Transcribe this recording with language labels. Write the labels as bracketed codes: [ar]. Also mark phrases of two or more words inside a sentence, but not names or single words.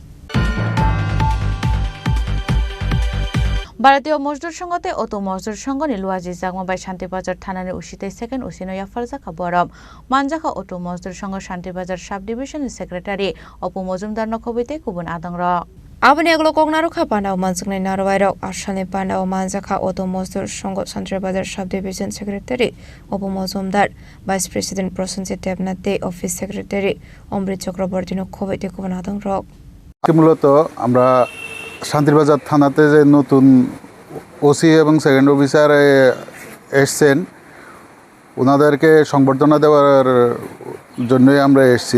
[trp] ভারতীয় মজদুর সংঘতে অটো মজদুর সংঘ নিলুয়াজি জাগমাবাই শান্তিবাজার থানার উশিতে সেকেন্ড উসিনয়া ফারজাকা বরম মানজাকা অটো মজদুর সংঘ শান্তিবাজার সাব ডিভিশনের সেক্রেটারি অপু মজুমদার নখবইতে কুবুন আদংর Abani aglo kognarukha pandao manjaknai narwairok ashani pandao manjaka auto mozdur সংঘ শান্তিবাজার সাব ডিভিশন সেক্রেটারি অপু মজুমদার, ভাইস প্রেসিডেন্ট প্রসেনজিৎ দেবনাথ দে, অফিস সেক্রেটারি অমৃত চক্রবর্তী নখবইতে কুবুন আদংর। [bn] মূলত আমরা শান্তিবাজার থানাতে যে নতুন ওসি এবং সেকেন্ড অফিসার এসছেন, ওনাদেরকে সংবর্ধনা দেওয়ার জন্যই আমরা এসেছি।